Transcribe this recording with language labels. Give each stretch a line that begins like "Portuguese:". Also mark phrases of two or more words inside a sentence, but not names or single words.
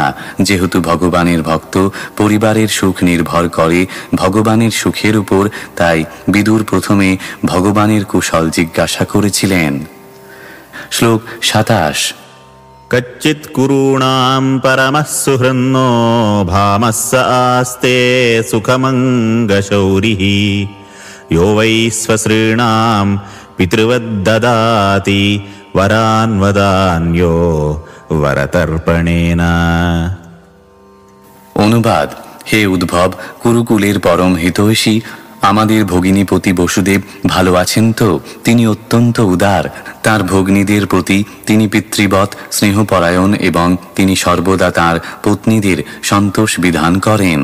Bangla: যেহেতু ভগবানের ভক্ত, পরিবারের সুখ নির্ভর করে ভগবানের সুখের উপর, তাই বিদুর প্রথমে ভগবানের কুশল জিজ্ঞাসা করেছিলেন। শ্লোক 27।
Sanskrit: কচ্চিৎ কুরূণাম পরমঃ সুহৃন্নো ভামস্স আস্তে সুখমঙ্গশৌরিঃ यो वै स्वश्रीणां पितृवद्ददाति वरान् वदान्यो वरतर्पणेन।
Bangla: অনুবাদ: হে উদ্ভব, কুরুকুলের পরম হিতৈষী আমাদের ভগিনীপতি বসুদেব ভালো আছেন তো? তিনি অত্যন্ত উদার। তার ভগ্নীদের প্রতি তিনি পিতৃবৎ স্নেহপরায়ণ এবং তিনি সর্বদা তাঁর পত্নীদের সন্তোষ বিধান করেন।